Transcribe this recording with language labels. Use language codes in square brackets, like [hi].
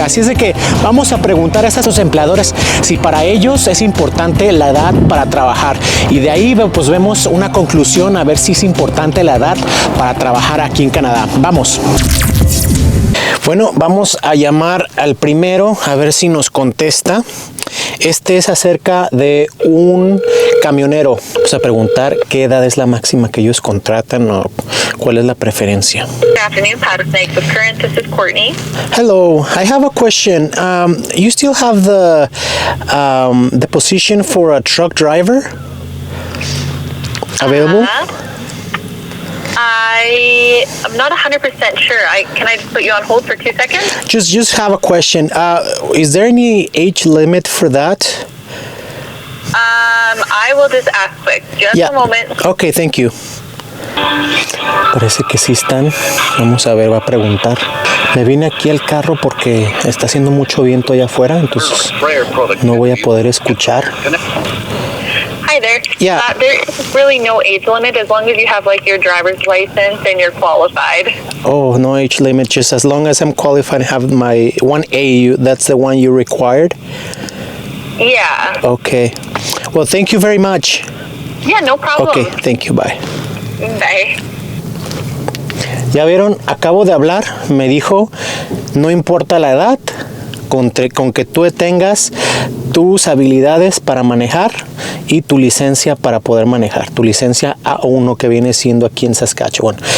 [es] Así es de que vamos a preguntar a esos empleadores si para ellos es importante la edad para trabajar, y de ahí pues vemos una conclusión a ver si es importante la edad para trabajar aquí en Canadá. Vamos. Bueno, vamos a llamar al primero a ver si nos contesta. Este es acerca de un camionero. Vamos a preguntar qué edad es la máxima que ellos contratan o cuál es la preferencia. [en] Good afternoon, Powder Snake with Current. This is Courtney. Hello, I have a question. You still have the position for a truck driver available? I'm not 100% sure. Can I just put you on hold for 2 seconds? Just have a question. Is there any age limit for that? I will just ask quick. Just a moment. Okay, thank you. [es] Parece que sí están. Vamos a ver, va a preguntar. Me vine aquí al carro porque está haciendo mucho viento allá afuera, entonces no voy a poder escuchar. [en] Hi there. Yeah. There is really no age limit as long as you have like your driver's license and you're qualified. Oh, no age limit. Just as long as I'm qualified and have my 1A, that's the one you required? Yeah. Okay. Well, thank you very much. Yeah, no problem. Okay, thank you. Bye. Bye. [es] Ya vieron, acabo de hablar, me dijo, no importa la edad, con que tú tengas tus habilidades para manejar y tu licencia para poder manejar, tu licencia A1 que viene siendo aquí en Saskatchewan.